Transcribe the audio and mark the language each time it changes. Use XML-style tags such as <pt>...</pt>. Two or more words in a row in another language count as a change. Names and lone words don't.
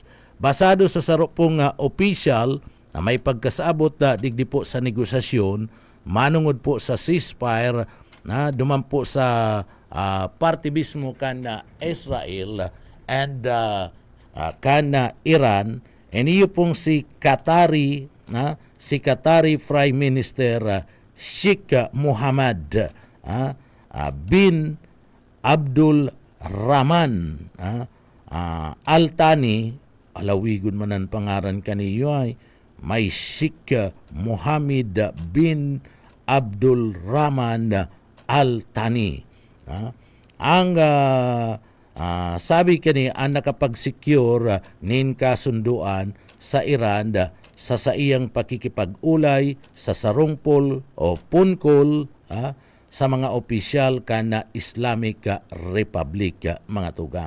<bik>Basado sa sarupong official na may pagkasabot digdi po sa negosasyon, manungod po sa ceasefire duman po sa parte mismo kan Israel and kana Iran, iniyo pong si Qatari Prime Minister Sheikh Mohammed bin Abdul Rahman Al Thani, alawigon man ang pangaran kaniyo ay may Sheikh Mohammed bin Abdul Rahman Al Thani. Ang sabi kani ang nakapag-secure nin kasunduan sa Iran sa iyang pakikipag-ulay sa sarungpol o punkol sa mga opisyal kana Islamic Republic, mga tugang.</bik>